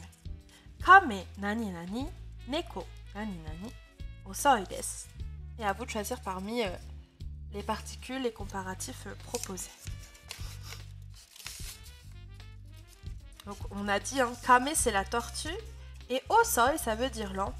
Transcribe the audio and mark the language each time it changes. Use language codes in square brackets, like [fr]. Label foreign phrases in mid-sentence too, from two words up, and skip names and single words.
[ja] Kame nani nani, neko nani nani, osoi desu. [fr] Et à vous de choisir parmi les particules et comparatifs proposés. Donc on a dit, hein, kame c'est la tortue et osoi ça veut dire lent.